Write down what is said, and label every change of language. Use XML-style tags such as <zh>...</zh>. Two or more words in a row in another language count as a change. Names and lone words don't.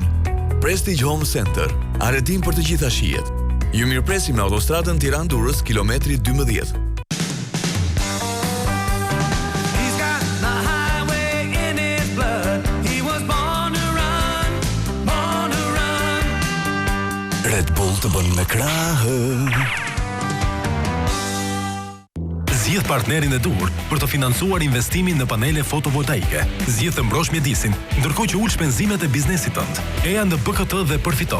<sq>Prestige Home Center, arrendim për të gjitha shijet. Ju mirëpresim në autostradën Tiranë-Durrës, kilometri 12.</sq> <en>He's got the highway in his blood. He was</en> <sq>të bën me krahë. Zgjidh partnerin e dur për të financuar investimin në panele fotovoltaike. Zgjidh të mbrosh mjedisin, ndërkohë që ul shpenzimet e biznesit tënd. Eja në BKT dhe përfito.</sq>